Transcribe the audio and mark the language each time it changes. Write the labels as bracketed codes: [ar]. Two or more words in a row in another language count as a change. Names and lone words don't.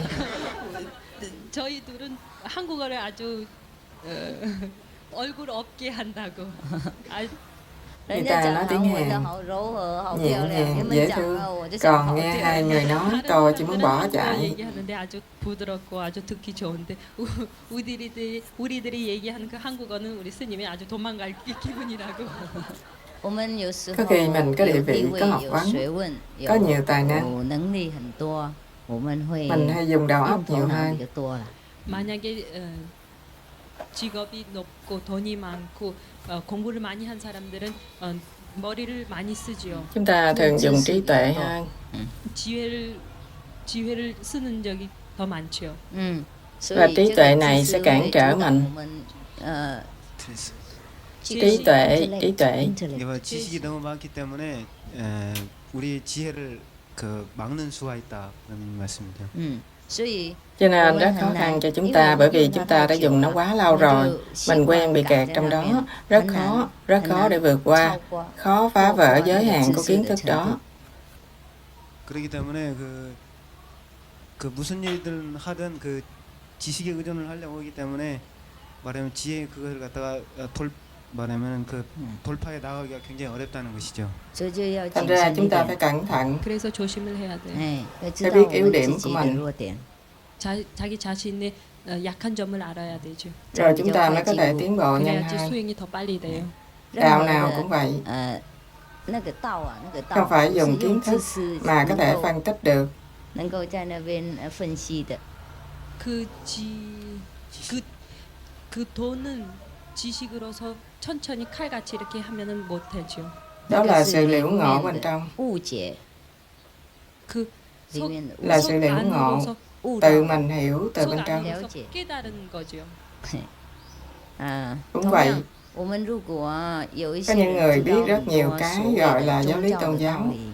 [ko] 저희 둘은 한국어를 아주 얼굴 없게 한다고. [vi] Người ta nói tiếng Hàn nhẹ nhàng, dễ thương. Còn nghe hai người nói tôi chỉ muốn bỏ chạy. [ko] 얘기하는데 아주 부드럽고 아주 듣기 좋은데 우리들이 얘기하는 그 한국어는 우리 스님이 아주 도망갈 기분이라고. [vi] Có khi mình có địa vị, có học vấn, có nhiều tài năng, mình hay dùng đầu óc nhiều hơn. [ko] 만약에 직업이 높고 돈이 많고 공부를 많이 한 사람들은 머리를 많이 쓰지요. [vi] Chúng ta thường dùng trí tuệ hơn. [ko] 지혜를 쓰는 적이 더 많죠. [vi] Và trí tuệ này sẽ cản trở mình. trí tuệ. [ko] 이거 지식이 너무 많기 때문에 우리 지혜를 막는 수가 있다 그런 말씀이죠. [vi] Cho nên rất khó khăn cho chúng ta bởi vì chúng ta đã dùng nó quá lâu rồi. Mình quen bị kẹt trong đó, rất khó để vượt qua, khó phá vỡ giới hạn của kiến thức đó. [ko] 그렇기 때문에 그 무슨 일들 하든 그 지식에 의존을 하려고 하기 때문에 말하면 지혜 그걸 갖다가 말하면 그 돌파해 나가기가 굉장히 어렵다는 것이죠. [vi] Thành ra chúng ta phải cẩn thận, [ko] 그래서 조심을 해야 돼. [vi] phải biết yếu điểm của mình. [ko] 자기 자신의 약한 점을 알아야 되죠. [vi] Rồi chúng ta mới có thể tiến bộ nhanh [ko] 그래야지 [vi] hơn. [ko] 수행이 더 빨리 돼요. [vi] Đạo nào cũng vậy. Không phải dùng kiến thức mà có thể phân tích được. [ko] 그 돈은 지식으로서 천천히 칼같이 이렇게 하면은 못 되죠. [vi] Đó là sự liễu ngộ bên trong. Là sự liễu ngộ, tự mình hiểu từ bên trong. [ko] 깨달은 거죠. [vi] Cũng vậy, Có những người biết rất nhiều cái gọi là giáo lý tôn giáo.